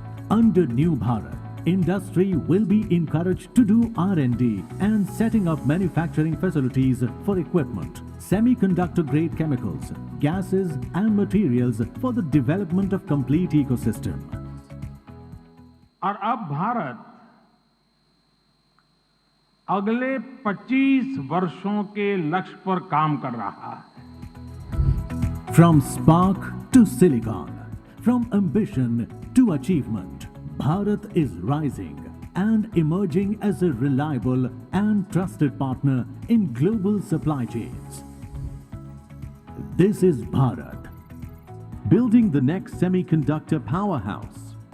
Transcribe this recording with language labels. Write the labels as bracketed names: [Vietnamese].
[English] Under New Bharat, industry will be encouraged to do R&D and setting up manufacturing facilities for equipment, semiconductor-grade chemicals, gases and materials for the development of complete ecosystem. [Hindi] और अब भारत अगले 25 वर्षों के लक्ष्य पर काम कर रहा है. [English] From spark to silicon, from ambition to achievement, Bharat is rising and emerging as a reliable and trusted partner in global supply chains. This is Bharat, building the next semiconductor powerhouse.